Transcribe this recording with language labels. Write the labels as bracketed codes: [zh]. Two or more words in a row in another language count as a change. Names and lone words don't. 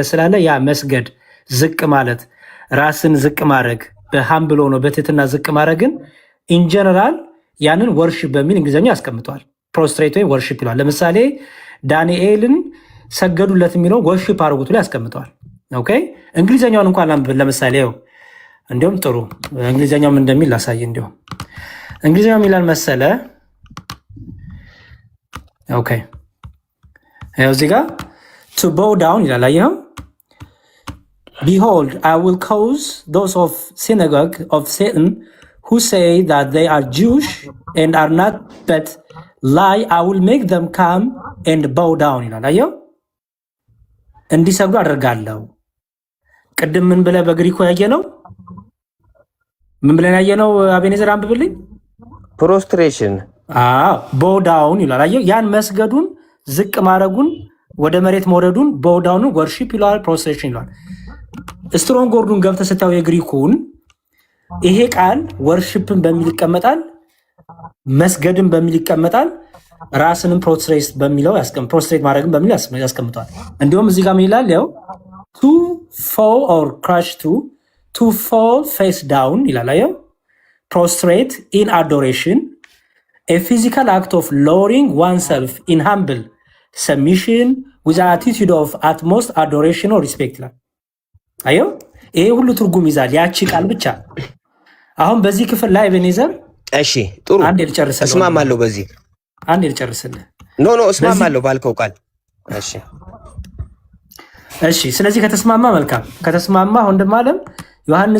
[am] ስላለ ያ መስገድ ዝቅ ማለት ራስን ዝቅ ማድረግ በሃምብሎ ነው በትህትና ዝቅ ማድረግን ኢንጀነራል ያንን ወርሺፕ በሚል እንግሊዝኛ ያስቀምጠዋል። ፕሮስትሬት ወይ ወርሺፕ ይለዋል። ለምሳሌ ዳንኤልን ሰገዱለት የሚለው ወርሺፕ አድርጉት ላይ ያስቀምጠዋል። ኦኬ እንግሊዘኛውን እንኳን ለምሳሌ ው እንዲሁም ጥሩ እንግሊዘኛው ምን እንደሚል ላሳይ። እንዲሁም እንግሊዘኛው ሚላል መሰለ። ኦኬ ያው እዚህ ጋር [en] to bow down [am] ይላል። አየኸው [en] behold I will cause those of synagogue of Satan who say that they are Jewish and are not but lie I will make them come and bow down [am] ይላል። አየኸው እንዲሰግዱ አደርጋለሁ። ቅድም ምን ብለህ በግሪኮ ያየነው ምን ብለን ያየነው? አቤኔዘር አንብብልኝ። ፕሮስትሬሽን [en] bow down [am] ይላል። አየኸው ያን መስገዱን ዝቅ ማድረጉን ወደ መሬት መውረዱን [en] bow down worship [am] ይለዋል፣ ፕሮስትሬሽን ይለዋል። ስትሮንግ ወርዱን ገብተህ ስታየው የግሪኩን ይሄ ቃል ወርሺፕን በሚል ይቀመጣል፣ መስገድን በሚል ይቀመጣል፣ ራስንም ፕሮስትሬት በሚለው ፕሮስትሬት ማድረግን በሚል ያስቀምጠዋል። እንዲሁም እዚህ ጋር ምን ይላል? ያው [en] to fall or crash to fall face down [am] ይላል። አየው [en] prostrate in adoration a physical act of lowering oneself in humble submission with an attitude of utmost adoration or respect [am] ይላል። አየው ይሄ ሁሉ ትርጉም ይዛል ያቺ ቃል ብቻ። አሁን በዚህ ክፍል ላይ ኤቤኔዘር እሺ ጥሩ አንድ ልጨርስልህ። እስማማለሁ በዚህ አንድ ልጨርስልህ። ኖ እስማማለሁ ባልከው ቃል እሺ ስለዚህ ከተስማማ መልካም። ከተስማማ ወንድም አለም ዮሐንስ